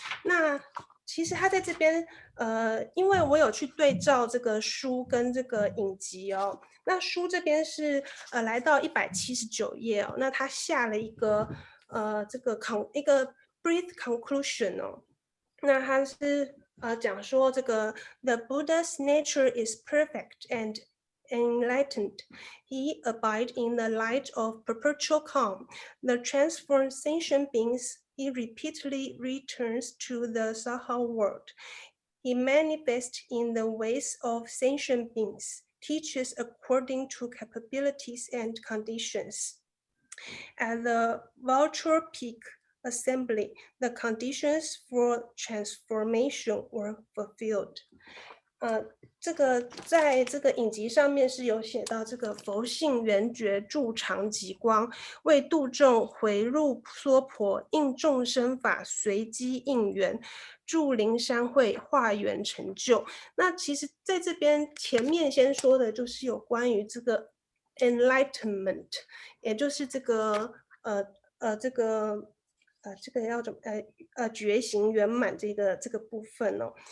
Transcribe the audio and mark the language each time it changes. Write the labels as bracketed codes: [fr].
[zh] 那其实他在这边因为我有去对照这个书跟这个影集哦。那书这边是来到179页哦，那他下了一个这个一个 [en] brief conclusion [zh] 哦。那他是讲说这个 [en] The Buddha's nature is perfect and enlightened. He abides in the light of perpetual calm. The transformed sentient beings he repeatedly returns to the Saha world. He manifests in the ways of sentient beings, teaches according to capabilities and conditions. At the Vulture Peak Assembly, the conditions for transformation were fulfilled. [zh] 这个在这个影集上面是有写到这个佛性圆觉住常极光，为度众回入娑婆，应众生法随机应缘，住灵山会化缘成就。那其实在这边前面先说的就是有关于这个 enlightenment， 也就是这个这个要怎么觉醒圆满这个部分哦。